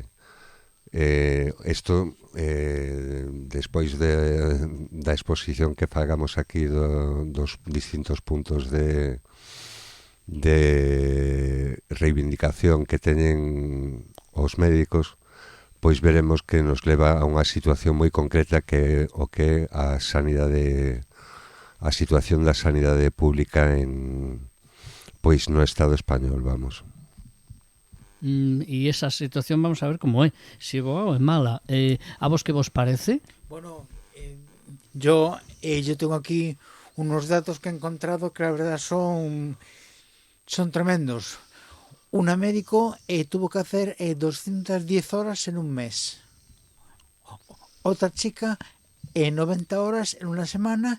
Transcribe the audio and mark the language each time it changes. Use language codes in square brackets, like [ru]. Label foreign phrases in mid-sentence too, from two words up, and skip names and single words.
[gl] Isto, despois da exposición que fagamos aquí dos distintos puntos de reivindicación que teñen os médicos, pois veremos que nos leva a unha situación moi concreta que o que a situación da sanidade pública pois no Estado español, vamos. E esa situación vamos a ver como é, se boa ou é mala. A vos que vos parece? [es] Bueno, yo tengo aquí unos datos que he encontrado que la verdad son tremendos. Una médico tuvo que hacer 210 horas en un mes. Otra chica 90 horas en una semana.